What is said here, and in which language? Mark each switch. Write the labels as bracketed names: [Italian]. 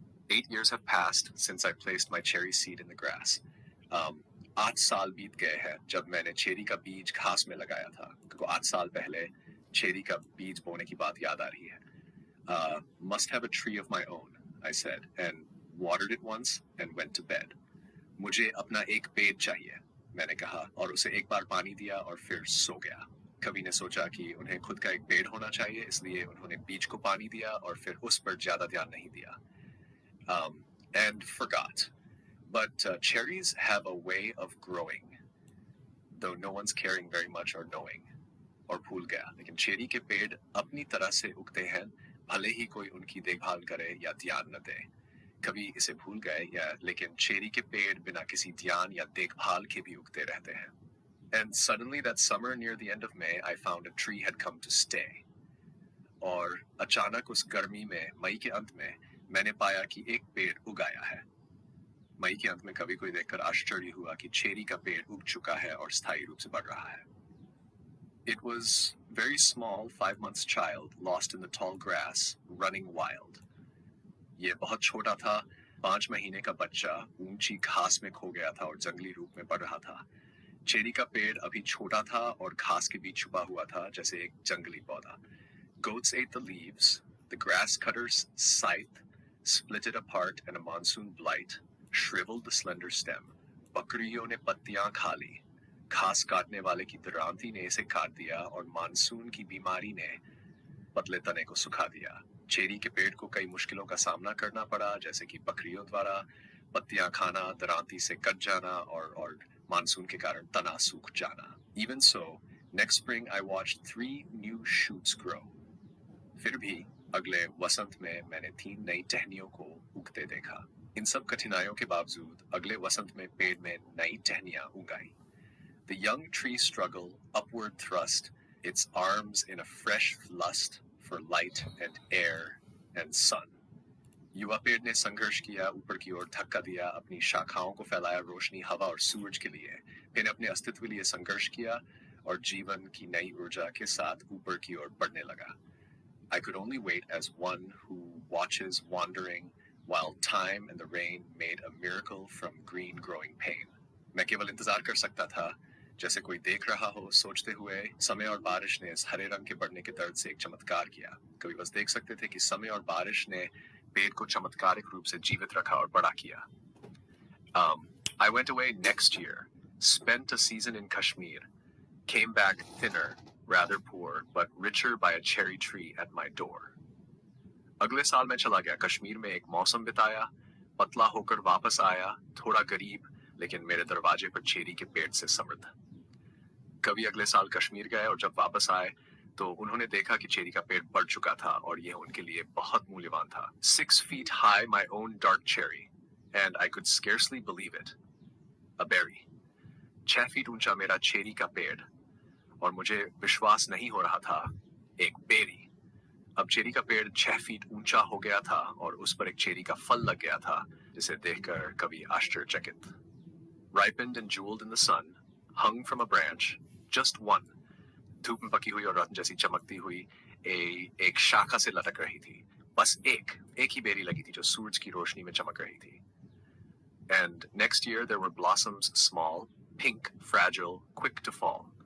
[English] 8 years have passed since I placed my cherry seed in the grass. [Hindi] 8 साल बीत गए हैं जब मैंने चेरी का बीज घास में लगाया था, क्योंकि 8 साल पहले चेरी का बीज बोने की बात याद आ रही है. [English] Must have a tree of my own, I said, and watered it once and went to bed. [Hindi] मुझे अपना एक पेड़ चाहिए, मैंने कहा, और उसे एक बार पानी दिया और फिर सो गया. कवि ने सोचा कि उन्हें खुद का एक पेड़ होना चाहिए, इसलिए उन्होंने बीज को पानी दिया और फिर उस पर ज्यादा ध्यान नहीं दिया. [English] And forgot. But cherries have a way of growing, though no one's caring very much or knowing. [Hindi] और भूल गया, लेकिन चेरी के पेड़ अपनी तरह से उगते हैं, भले ही कोई उनकी देखभाल करे या ध्यान न दे. कभी इसे भूल गए या लेकिन चेरी के पेड़ बिना किसी ध्यान या देखभाल के भी उगते रहते हैं. [English] And suddenly that summer near the end of May, I found a tree had come to stay. [Hindi] और अचानक उस गर्मी में, मई के अंत में, मैंने पाया कि एक पेड़ उगाया है. मई के अंत में कवि को देखकर आश्चर्य हुआ कि चेरी का पेड़ उग चुका है और स्थायी रूप से बढ़ रहा है. [English] It was very small, 5 months child, lost in the tall grass, running wild. [Hindi] ये बहुत छोटा था, 5 महीने का बच्चा ऊंची घास में खो गया था और जंगली रूप में बढ़ रहा था. चेरी का पेड़ अभी छोटा था और घास के बीच छुपा हुआ था, जैसे एक जंगली पौधा. [English] Goats ate the leaves, the grass cutters scythe, split it apart, and a monsoon blight shriveled the slender stem. [Hindi] बकरियों ने पत्तियां खा ली, घास काटने वाले की दरांती ने इसे काट दिया और मानसून की बीमारी ने पतले तने को सुखा दिया. चेरी के पेड़ को कई मुश्किलों का सामना करना पड़ा, जैसे कि बकरियों द्वारा पत्तियां खाना, दरांती से कट जाना और मानसून के कारण तना सूख जाना. [English] Even so, next spring I watched 3 new shoots grow. [Hindi] फिर भी अगले वसंत में मैंने 3 नई टहनियों को उगते देखा. इन सब कठिनाइयों के बावजूद अगले वसंत में पेड़ में नई टहनियां उग आई. [English] The young tree struggle, upward thrust, its arms in a fresh lust for light and air and sun. [Hindi] युवा पेड़ ने संघर्ष किया, ऊपर की ओर धक्का दिया, अपनी शाखाओं को फैलाया रोशनी, हवा और सूरज के लिए. फिर अपने अस्तित्व के लिए संघर्ष किया और जीवन की नई ऊर्जा के साथ ऊपर की ओर बढ़ने लगा. [English] I could only wait as one who watches wandering while time and the rain made a miracle from green growing pain. [Hindi] मैं केवल इंतजार कर सकता था, जैसे कोई देख रहा हो, सोचते हुए समय और बारिश ने इस हरे रंग के बढ़ने के दर्द से एक चमत्कार किया. कभी बस देख सकते थे कि समय और बारिश ने पेड़ को चमत्कारिक रूप से जीवित रखा और बड़ा किया. [English] I went away next year, spent a season in Kashmir, came back thinner, rather poor, but richer by a cherry tree at my door. [Hindi] अगले साल मैं चला गया, कश्मीर में एक मौसम बिताया, पतला होकर वापस आया, थोड़ा गरीब, लेकिन मेरे दरवाजे पर चेरी के पेड़ से समृद्ध. कवि अगले साल कश्मीर गए और जब वापस आए तो उन्होंने देखा कि चेरी का पेड़ बढ़ चुका था और यह उनके लिए बहुत मूल्यवान था. [English] 6 feet high, my own dark cherry, and I could scarcely believe it. A berry. [Hindi] 6 feet ऊंचा मेरा चेरी का पेड़, और मुझे विश्वास नहीं हो रहा था, एक बेरी. अब चेरी का पेड़ 6 फीट ऊंचा हो गया था और उस पर एक चेरी का फल लग गया था, जिसे देखकर कवि आश्चर्यचकित. [English] Ripened and jeweled in the sun, hung from a branch, just one. [Hindi] धूप में पकी हुई और रत्न जैसी चमकती हुई एक शाखा से लटक रही थी. बस एक ही बेरी लगी थी जो सूरज की रोशनी में चमक रही थी. [English] And next year there were blossoms small, pink, fragile, quick to fall.